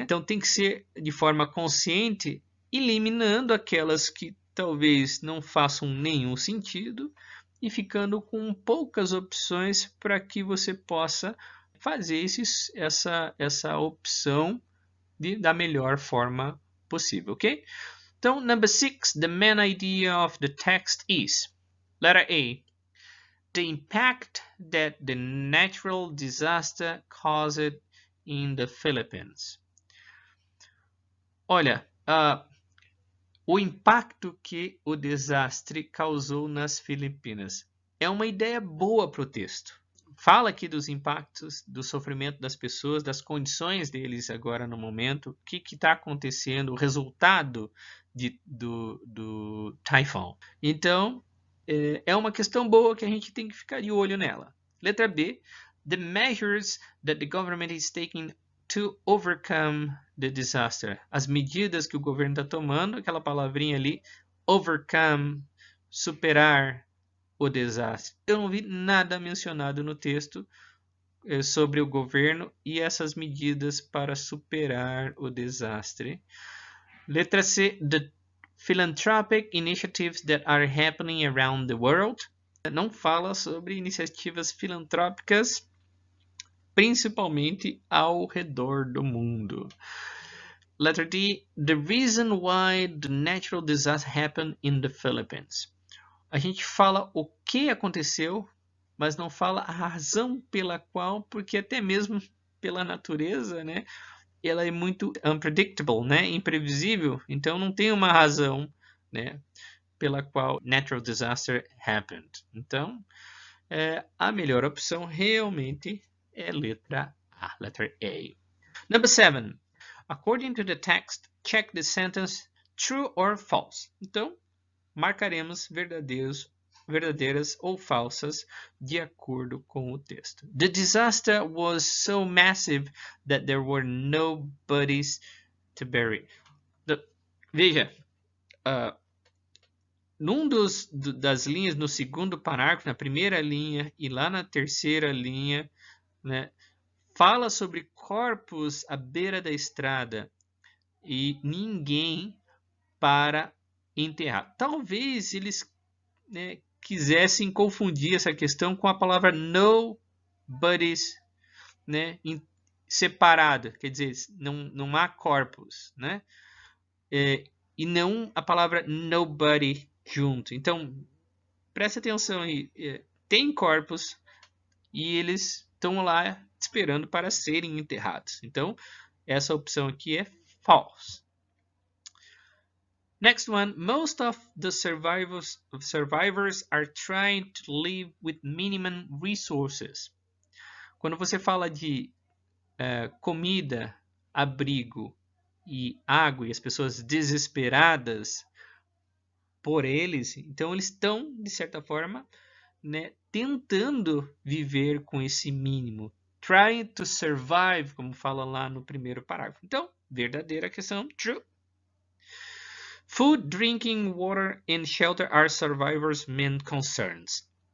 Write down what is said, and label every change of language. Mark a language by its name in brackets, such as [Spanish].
[Portuguese] Então tem que ser de forma consciente, eliminando aquelas que talvez não façam nenhum sentido e ficando com poucas opções para que você possa fazer essa opção da melhor forma possível, ok? Então, [English] number 6, the main idea of the text is, letter A, the impact that the natural disaster caused in the Philippines. [Portuguese] Olha, o impacto que o desastre causou nas Filipinas é uma ideia boa para o texto. Fala aqui dos impactos, do sofrimento das pessoas, das condições deles agora no momento, o que está acontecendo, o resultado do Typhoon. Então, é uma questão boa que a gente tem que ficar de olho nela. Letra B. [English] The measures that the government is taking to overcome the disaster. [Portuguese] As medidas que o governo está tomando, aquela palavrinha ali, overcome, superar o desastre. Eu não vi nada mencionado no texto sobre o governo e essas medidas para superar o desastre. Letra C. [English] The philanthropic initiatives that are happening around the world. [Portuguese] Não fala sobre iniciativas filantrópicas, principalmente ao redor do mundo. [English] Letter D. The reason why the natural disaster happened in the Philippines. [Portuguese] A gente fala o que aconteceu, mas não fala a razão pela qual, porque até mesmo pela natureza, né, ela é muito unpredictable, né, imprevisível, então não tem uma razão, né, pela qual [English] natural disaster happened. [Portuguese] Então, a melhor opção realmente é letra A, [English] letter A. Number 7. According to the text, check the sentence true or false. [Portuguese] Então, marcaremos verdadeiras ou falsas de acordo com o texto. [English] The disaster was so massive that there were no bodies to bury. [Portuguese] Veja, num das linhas, no segundo parágrafo, na primeira linha e lá na terceira linha, né, fala sobre corpos à beira da estrada e ninguém para enterrar. Talvez eles, né, quisessem confundir essa questão com a palavra nobody's, né, separada, quer dizer, não há corpos, né, e não a palavra nobody junto. Então, preste atenção aí, tem corpos e eles estão lá esperando para serem enterrados. Então, essa opção aqui é false. [English] Next one, most of the survivors are trying to live with minimum resources. [Portuguese] Quando você fala de comida, abrigo e água e as pessoas desesperadas por eles, então eles estão, de certa forma, né, tentando viver com esse mínimo. [English] Trying to survive, [Portuguese] como fala lá no primeiro parágrafo. Então, verdadeira questão, true. [English] Food, drinking, water and shelter are survivors' main concerns.